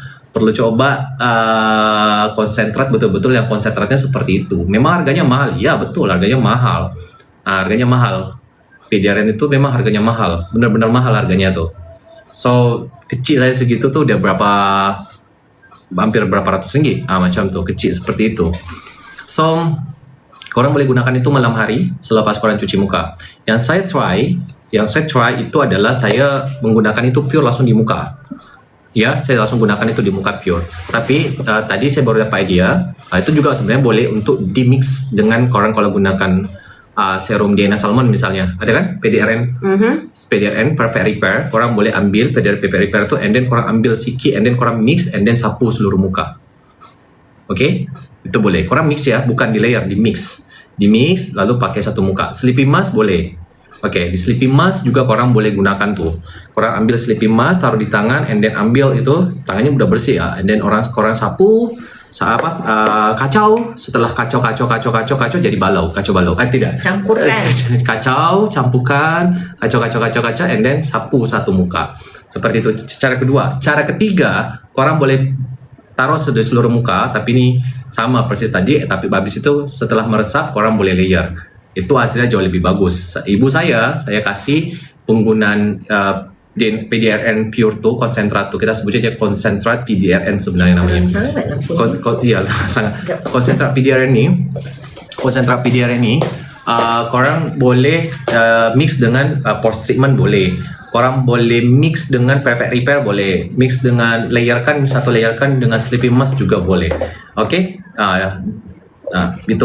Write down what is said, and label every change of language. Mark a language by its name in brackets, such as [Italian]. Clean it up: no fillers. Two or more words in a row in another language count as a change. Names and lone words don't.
[Indonesian] Perlu coba konsentrat, betul-betul yang konsentratnya seperti itu. Memang harganya mahal. Ya betul, harganya mahal. Harganya mahal. PDRN itu memang harganya mahal, benar-benar mahal harganya tuh. [Malay] So kecil saya segitu tuh udah hampir berapa ratus ringgit, macam tuh, kecil seperti itu. So korang boleh gunakan itu malam hari selepas korang cuci muka. [Indonesian] Yang saya try itu adalah saya menggunakan itu pure langsung di muka. [Malay] Ya, saya langsung gunakan itu di muka pure. Tapi tadi saya baru dapat idea, itu juga sebenarnya boleh untuk di mix dengan korang kalau gunakan serum DNA Salmon misalnya, ada kan PDRN, PDRN Perfect Repair, korang boleh ambil PDRN Perfect Repair tu, [English] and then [Malay] korang ambil sikit, [English] and then [Malay] korang mix, [English] and then [Malay] sapu seluruh muka. Okay, itu boleh. Korang mix ya, bukan di layer, di mix lalu pakai satu muka. [English] Sleeping mask boleh. [Malay] Okay, di [English] sleeping mask [Malay] juga korang boleh gunakan tuh. Korang ambil [English] sleeping mask, [Malay] taruh di tangan, [English] and then [Indonesian] ambil itu, tangannya udah bersih ya, [English] and then [Malay] korang sapu, kacau. Setelah kacau jadi kacau balau. Tidak. Campurkan. Campurkan, kacau, [English] and then [Malay] sapu satu muka. Seperti itu cara kedua. Cara ketiga, korang boleh taruh di seluruh muka, tapi ini sama persis tadi, tapi habis itu setelah meresap, korang boleh layer. [Indonesian] Itu hasilnya jauh lebih bagus. Ibu saya kasih penggunaan PDRN Pure tuh, konsentrat tuh, kita sebutnya aja konsentrat PDRN sebenarnya namanya. Iya, sangat. [Malay] Konsentrat PDRN ini, korang boleh mix dengan post treatment boleh. Korang boleh mix dengan Perfect Repair boleh. Mix dengan layerkan dengan sleeping mask juga boleh. Oke? Itu.